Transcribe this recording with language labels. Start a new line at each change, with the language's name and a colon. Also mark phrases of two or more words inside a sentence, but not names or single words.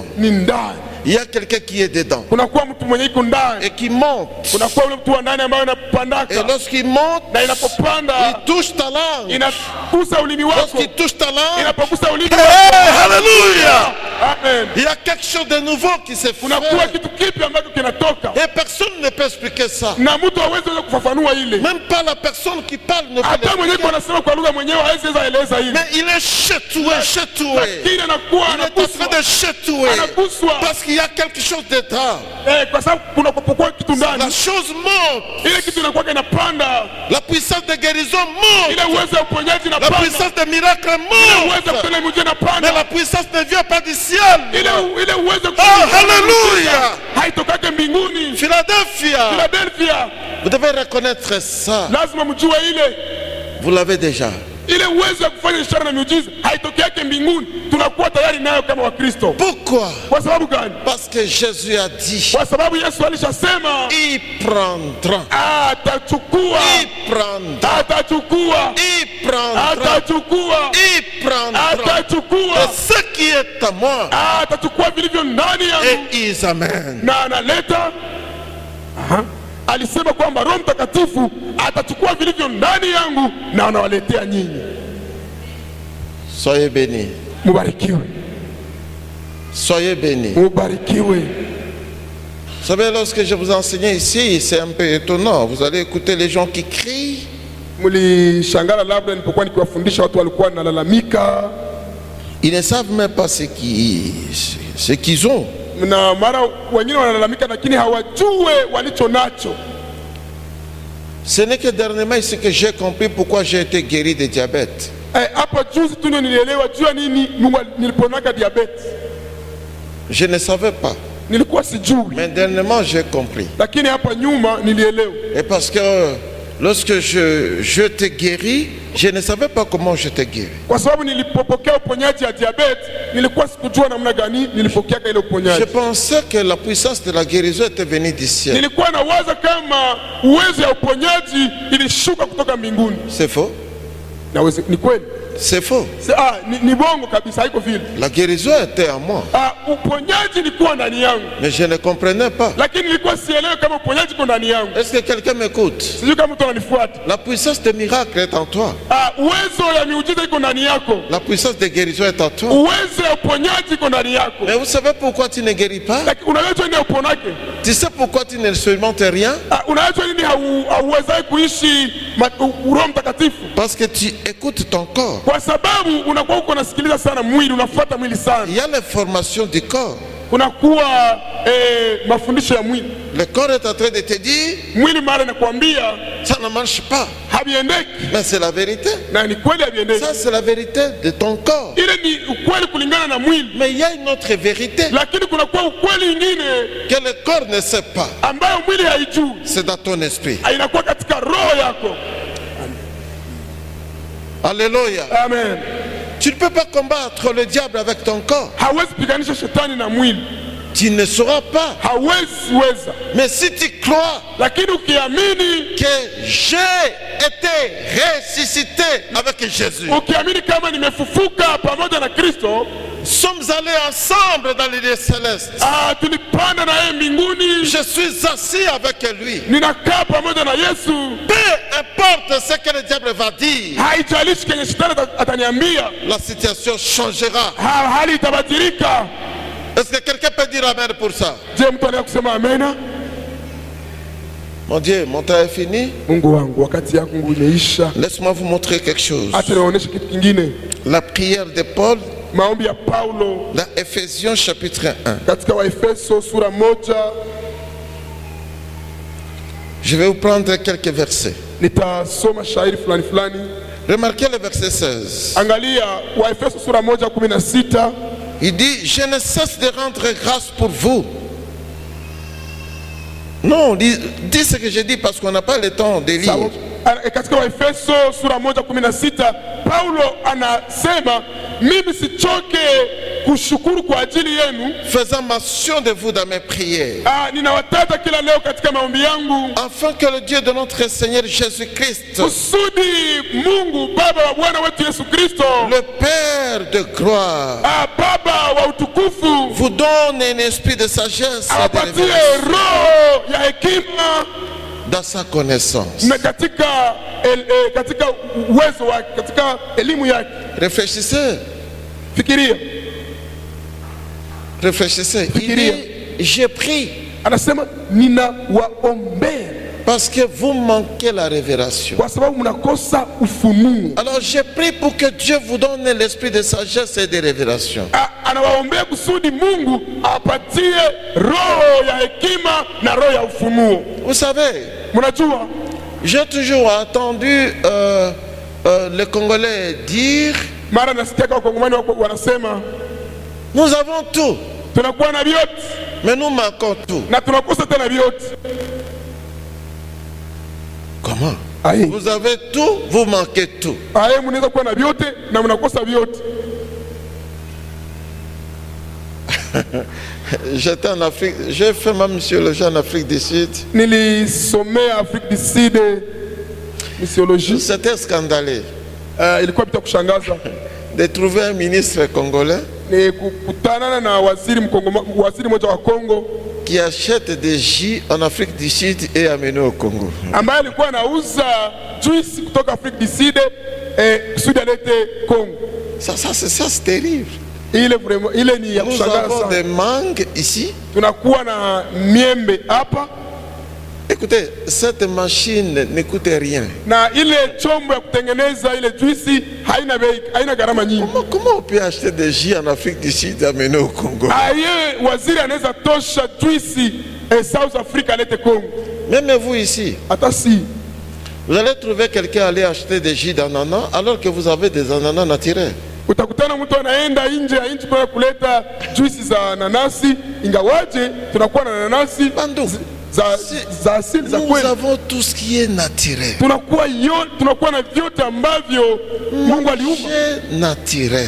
Swahili: Ni ndani.
French: Il y a quelqu'un qui est dedans.
Swahili: Kunakuwa mtu mwenye iko ndani.
French: Et qui monte.
Swahili: Kunakuwa ule mtu wa ndani ambaye anapandaka.
French: Et lorsqu'il monte,
Swahili: na inapopanda,
French: il touche ta langue.
Swahili: Inakusa ulimi wako.
French: Lorsqu'il touche ta langue,
Swahili: inapokusa ulimi wako.
French: Alléluia! Amen. Il y a quelque chose de nouveau qui se fait.
Swahili: Kunakuwa kitu kipi ambacho kinatoka.
French: Et personne ne peut expliquer ça.
Swahili: Na mtu hawezi kufafanua ile.
French: Même pas la personne qui parle ne peut.
Swahili: Hata mwenyewe anasema kwa lugha mwenyewe hawezi eleza ile.
French: Mais il est chatoué.
Swahili: Lakini anakuwa
French: il est en train de chatouer. Parce qu'il y a quelque chose dedans.
Swahili: Kwa sababu kunapokuwa kitu ndani.
French: La chose monte.
Swahili: Ile kitu inakuwa inapanda.
French: La puissance de guérison monte.
Swahili: Ile uwezo wa uponyaji inapanda.
French: La puissance de miracle monte.
Swahili: Ile uwezo wa kutenda miujiza inapanda.
French: Mais la puissance ne vient pas du ciel.
Swahili: Ile uwezo. Oh, hallelujah! Haitokake mbinguni. Philadelphia.
French: Vous devez reconnaître ça.
Swahili: Lazima mjue ile.
French: Vous l'avez déjà.
Swahili: Ile uwezo wa kufanya ishara na miujiza haitokeake mbinguni, tunakuwa tayari nayo kama Wakristo.
French: Pourquoi?
Swahili: Kwa sababu gani?
French: Parce que Jésus a dit.
Swahili: Kwa sababu Yesu alishasema,
French: il prendra.
Swahili: Atachukua.
French: Il prendra.
Swahili: Atachukua.
French: Il prendra.
Swahili: Atachukua.
French: Il prendra.
Swahili: Atachukua.
French: Et ce qui est à moi.
Swahili: Atachukua vilivyo ndani yangu.
French: Et ils amènent.
Swahili: Na analeta. Alisema kwamba Roho Mtakatifu atachukua vilivyo ndani yangu na anawaletea nyinyi.
French: Soyez bénis.
Swahili: Mubarikiwe.
French: Soyez bénis.
Swahili: Mubarikiwe.
French: Vous savez, lorsque je vous enseignais ici, c'est un peu étonnant. Vous allez écouter les gens qui crient.
Swahili: Mulishangala labda nilipokuwa nikiwafundisha watu walikuwa wanalalamika.
French: Ils ne savent même pas ce qu'ils ont.
Swahili: Na mara wengine wanalalamika lakini hawajue walicho nacho.
French: Ce n'est que dernièrement ici que j'ai compris pourquoi j'ai été guéri de diabète.
Swahili: Hapa juzi tu ndio nilielewa jua nini Mungu niliponaka diabetes.
French: Je ne savais pas.
Swahili: Nilikuwa sijui.
French: Mais dernièrement j'ai compris.
Swahili: Lakini hapa nyuma nilielewa.
French: Et parce que lorsque je t'ai guéri, je ne savais pas comment je t'ai guéri.
Swahili: Kwa sababu nilipopokea uponyaji ya diabetes, nilikuwa sikujua namna gani nilipokea ile uponyaji.
French: Je pensais que la puissance de la guérison était venue du ciel.
Swahili: Nilikuwa nawaza kama uwezo ya uponyaji ilishuka kutoka mbinguni.
French: C'est faux.
Swahili: Naweza ni kweli?
French: C'est faux.
Swahili: Ni bongo kabisa, haiko vile.
French: La guérison était en moi.
Swahili: Uponyaji ilikuwa ndani yangu.
French: Mais je ne comprenais pas.
Swahili: Lakini nilikuwa sielewi kama uponyaji uko ndani yangu.
French: Est-ce que quelqu'un m'écoute?
Swahili: Sijui kama mtu ananifuata.
French: La puissance de miracle est en toi.
Swahili: Uwezo ya miujiza iko ndani yako.
French: La puissance de guérison est en toi.
Swahili: Uwezo ya uponyaji iko ndani yako.
French: Mais vous savez pourquoi tu ne guéris pas?
Swahili: Lakini unaweza nini uponake?
French: Tu sais pourquoi tu ne experimentes rien?
Swahili: Unaweza nini hauwezi kuishi Roho Mtakatifu?
French: Parce que tu écoutes ton corps.
Swahili: Kwa sababu unakuwa uko nasikiliza sana mwili, unafuata mwili sana.
French: Il y a l'information du corps.
Swahili: Kunakuwa mafundisho ya mwili.
French: Le corps est en train de te dire,
Swahili: mwili mara nakwambia
French: ça ne marche pas.
Swahili: Habiendeki.
French: Mais c'est la vérité.
Swahili: Na ni kweli habiendeki.
French: Ça c'est la vérité de ton corps.
Swahili: Ile ni ukweli kulingana na mwili.
French: Mais il y a une autre vérité.
Swahili: Lakini kunakuwa ukweli nyingine
French: que le corps ne sait pas.
Swahili: Ambayo mwili haijui.
French: C'est dans ton esprit.
Swahili: Inakuwa katika roho yako.
French: Alléluia. Amen. Tu ne peux pas combattre le diable avec ton corps.
Swahili: Hawezi piganisha shetani na mwili.
French: Tu ne sauras pas.
Swahili: Hawezi weza.
French: Mais si tu crois
Swahili: lakini ukiamini
French: que j'ai été ressuscité avec Jésus,
Swahili: ukiamini kama nimefufuka pamoja na Kristo,
French: sommes allés ensemble dans les lieux célestes.
Swahili: Tulipanda na yeye mbinguni.
French: Je suis assis avec lui.
Swahili: Ninakaa pamoja na Yesu.
French: Peu importe ce que le diable va dire,
Swahili: haijalishi kenye shetani ataniambia,
French: la situation changera.
Swahili: Hali itabadilika.
French: Est-ce que quelqu'un peut dire amen pour ça?
Swahili: Je mtu anaweza kusema amen?
French: Mon Dieu, mon temps est fini.
Swahili: Mungu wangu, wakati yangu imeisha.
French: Laisse-moi vous montrer quelque chose.
Swahili: Acha nionyeshe kitu kingine.
French: La prière de Paul,
Swahili: maombi ya Paulo,
French: dans Ephésiens chapitre 1.
Swahili: Katika Waefeso sura 1.
French: Je vais vous prendre quelques versets.
Swahili: Nitasoma shairi fulani fulani.
French: Remarquez le verset 16.
Swahili: Angalia Waefeso sura 1:16.
French: Il dit, je ne cesse de rendre grâce pour vous. Non, dis ce que j'ai dit parce qu'on n'a pas le temps de lire.
Swahili: Katika Waefeso sura 1:16 Paulo anasema, mimi sichoke kushukuru kwa ajili yenu,
French: faisant mention de vous dans mes prières,
Swahili: ninawataja kila leo katika maombi yangu,
French: afin que le Dieu de notre Seigneur Jésus-Christ,
Swahili: kusudi Mungu Baba wa Bwana wetu Yesu Kristo,
French: le Père de gloire,
Swahili: Baba wa utukufu,
French: vous donne un esprit de sagesse et de
Swahili: apatie
French: révélation
Swahili: roho ya hekima
French: dans sa connaissance.
Swahili: na katika uwezo wake, katika elimu yake.
French: Réfléchissez.
Swahili: Fikiria.
French: Réfléchissez. Il dit, j'ai pris.
Swahili: Anasema ninawaombea
French: parce que vous manquez la révélation.
Swahili: Kwa sababu mnakosa ufunuo.
French: Alors j'ai pris pour que Dieu vous donne l'esprit de sagesse et de révélation.
Swahili: Anawaombea kusudi Mungu apatie roho ya hekima na roho ya ufunuo.
French: Vous savez,
Swahili: mnajua,
French: j'ai toujours entendu les Congolais dire,
Swahili: mara nasikia Wakongomani wanasema,
French: nous avons tout,
Swahili: tunakuwa na vyote,
French: mais nous manquons tout.
Swahili: Na tunakosa tena vyote.
French: Comment? Vous avez tout, vous manquez tout.
Swahili: Mnaweza kuwa na vyote na mnakosa vyote.
French: J'étais en Afrique, j'ai fait ma missiologie en Afrique du Sud.
Swahili: Nilisomea Afrique du Sud missiologie.
French: C'était scandaleux.
Swahili: Ilikuwa bila kushangaza
French: de trouver un ministre congolais
Swahili: ni kukutana na waziri mmoja wa Kongo
French: qui achète des jus en Afrique du Sud et amène au Congo.
Swahili: Ambaye alikuwa anauza juice kutoka Afrique du Sud kusudi alete Congo.
French: Ça c'est terrible.
Swahili: Ile ni ya kushangaza.
French: Nous avons des mangues ici.
Swahili: Tunakuwa na miembe hapa.
French: Écoutez, cette machine ne coûte rien.
Swahili: Na ile chombo ya kutengeneza ile juice haina bei, haina gharama nyingi.
French: Comment on peut acheter des jus en Afrique du Sud et amener au Congo?
Swahili: Waziri anaweza tosha juice South Africa alete Congo.
French: Même vous ici.
Swahili: Hata si.
French: Vous allez trouver quelqu'un aller acheter des jus d'ananas alors que vous avez des ananas naturels.
Swahili: Utakutana mtu anaenda nje ya nchi kwa kuleta juisi za nanasi, ingawaje tunakuwa na nanasi Bandu, za asili za
French: nous
Swahili: kweli.
French: avons tout ce qui est naturel.
Swahili: Tunakuwa na vyote ambavyo Mungu aliumba.
French: Naturel.